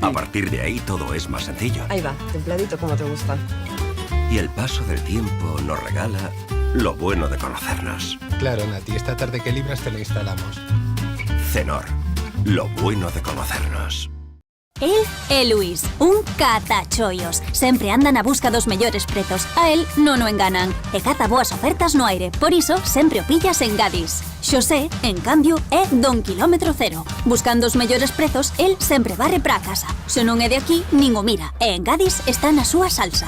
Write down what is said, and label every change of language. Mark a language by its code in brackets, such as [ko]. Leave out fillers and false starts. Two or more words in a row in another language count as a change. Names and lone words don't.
[es] A partir de ahí todo es más sencillo. Ahí va, templadito como te gusta. Y el paso del tiempo nos regala lo bueno de conocernos. Claro, Nati, esta tarde que libras te la instalamos. Cenor, lo bueno de conocernos. [gl] El é Luís, un catachollos. Sempre andan a busca dos mellores prezos. A él non o enganan. E caza boas ofertas no aire. Por iso, sempre o pillas en Gadis. Xosé, en cambio, é don kilómetro cero. Buscando os mellores prezos, el sempre varre pra casa. Se non é de aquí, nin o mira. E en Gadis está na súa salsa.